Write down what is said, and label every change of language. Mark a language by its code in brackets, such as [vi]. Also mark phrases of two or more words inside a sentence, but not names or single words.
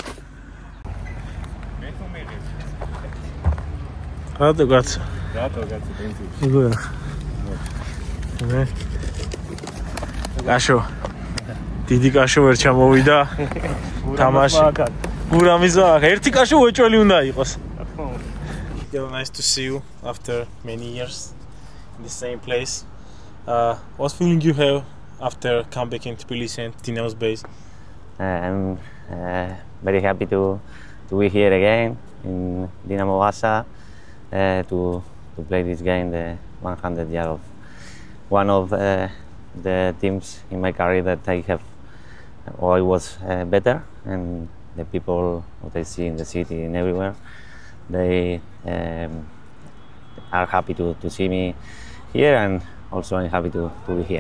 [ka] მე თუ მიღებ. რატო კაცო? ბენზინი. როგორ? მე. კაშო. დიდი კაშო ვერ ჩამოვიდა. თამაში. გურამიზა, ერთი კაშო უეჭველი უნდა იყოს. [en] Nice to see you after many years in the same place. What feeling you have after come back in Tbilisi and Dinamo's base? I'm very happy to be here again in Dinamo Vasa to play this game, the 100 year of one of the teams in my career that I have always was better, and the people that I see in the city and everywhere, they are happy to see me here, and also I'm happy to be here.